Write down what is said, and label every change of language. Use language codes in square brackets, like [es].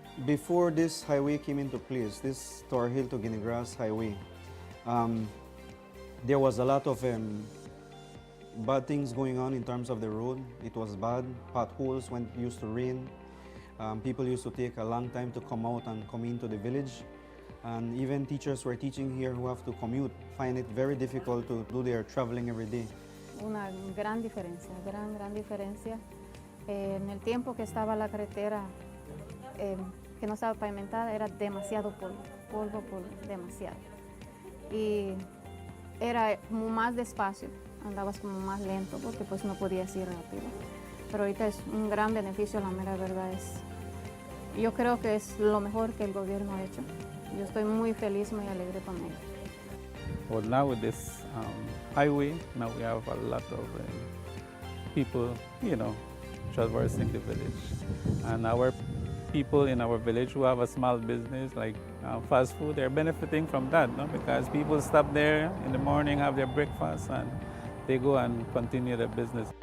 [en] Before this highway came into place, this Tower Hill to Guinea Grass highway, there was a lot of bad things going on in terms of the road. It was bad. Potholes when it used to rain. People used to take a long time to come out and come into the village. And even teachers who are teaching here who have to commute find it very difficult to do their traveling every day. [es] Una gran diferencia, gran diferencia. En el tiempo que estaba la carretera, que no estaba pavimentada, era demasiado polvo, demasiado. Y era como más despacio. Andabas como más lento porque pues no podías ir rápido. Pero ahorita es un gran beneficio, la mera verdad es. Yo creo que es lo mejor que el gobierno ha hecho. Yo estoy muy feliz, muy alegre con ello. [en] Well, now with this highway, now we have a lot of people, traversing the village. And our people in our village who have a small business like fast food, they're benefiting from that, no? Because people stop there in the morning, have their breakfast, and they go and continue their business.